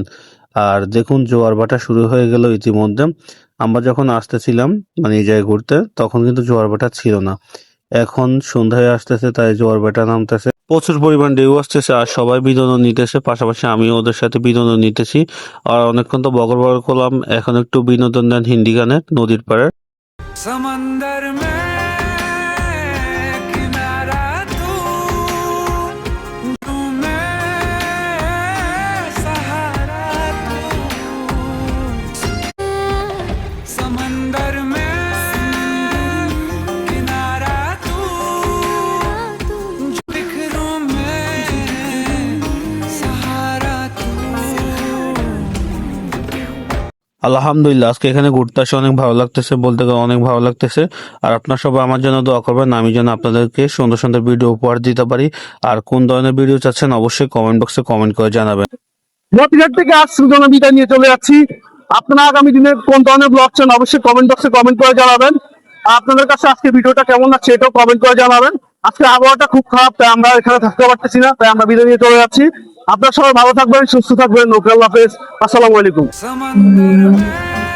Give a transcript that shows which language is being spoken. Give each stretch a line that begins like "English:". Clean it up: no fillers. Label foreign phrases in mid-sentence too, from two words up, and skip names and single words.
Bangla: আর দেখুন জোয়ার ভাটা শুরু হয়ে গেল ইতিমধ্যে। আমরা যখন আসতেছিলাম মানে এই জায়গায় ঘুরতে তখন কিন্তু জোয়ার ভাটা ছিল না, এখন সন্ধ্যায় আসতেছে, তাই জোয়ার ভাটা নামতেছে, প্রচুর পরিমাণ ঢেউ আসতেছে, আর সবাই বিনোদন নিতেছে, পাশাপাশি আমিও ওদের সাথে বিনোদন নিতেছি। আর অনেকক্ষণ তো বগর বগর করলাম, এখন একটু বিনোদন দেন হিন্দি গানের নদীর পাড়ে।
Hindi: समंदर में किनारा तू मैं सहारा तू समंदर में किनारा तू बिखरूं मैं सहारा तू।
Bangla: আলহামদুলিল্লাহ, আজকে এখানে ঘুরতে আসে অনেক ভালো লাগতেছে, বলতে গেলে অনেক ভালো লাগতেছে। আর আপনারা সবাই আমার জন্য দোয়া করবেন, আমি যেন আপনাদেরকে সুন্দর সুন্দর ভিডিও উপহার দিতে পারি। আর কোন ধরনের ভিডিও চাচ্ছেন অবশ্যই
English: comment box-e comment
Bangla: করে জানাবেন। মতিঘাট থেকে আজ সুজন বিদায় নিয়ে চলে যাচ্ছি। আপনারা আগামী দিনে কোন ধরনের ব্লগ চান অবশ্যই
English: comment box-e comment
Bangla: করে জানাবেন। আর আপনাদের কাছে আজকে ভিডিওটা কেমন লাগছে এটাও কমেন্ট করে জানাবেন। আজকে আবহাওয়াটা খুব খারাপ, তাই আমরা এখানে থাকতে পারতেছি না, তাই আমরা বিদায় নিয়ে চলে যাচ্ছি। আপনারা সবাই ভালো থাকবেন, সুস্থ থাকবেন। ওকে,
Arabic: الله حافظ, السلام عليكم.
Hindi: समंदर में